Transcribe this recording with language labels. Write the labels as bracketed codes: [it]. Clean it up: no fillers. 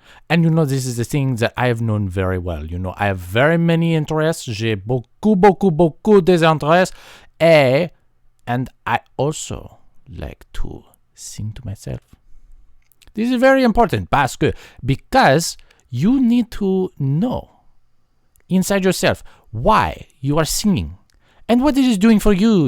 [en] And this is the thing that I have known very well. I have very many interests. [fr] J'ai beaucoup des interests. [en] And I also like to sing to myself. This is very important because you need to know inside yourself why you are singing and what it is doing for you.